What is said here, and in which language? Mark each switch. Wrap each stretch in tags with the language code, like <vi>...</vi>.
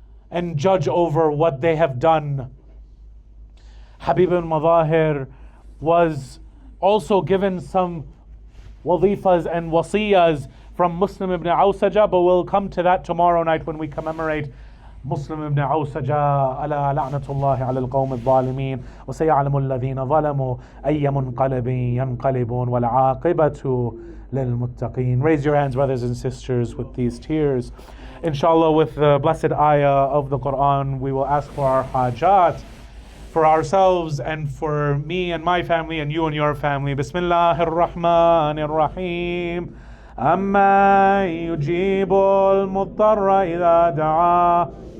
<en>and judge over what they have done. Habib al-Madahir was also given some wadifas and wasiyas from Muslim ibn Awsaja, but we'll come to that tomorrow night when we commemorate Muslim ibn Awsaja.</en> <ar>ألا لعنة الله على القوم الظالمين وسيعلم الذين ظلموا أي منقلب ينقلبون والعاقبة للمتقين.</ar> <en>Raise your hands, brothers and sisters, with these tears. Inshallah, with the blessed ayah of the Quran, we will ask for our hajat, for ourselves and for me and my family and you and your family.</en> <ar>Bismillahir Rahmanir Rahim. أما يجيب المضطر إذا دعاه.</ar>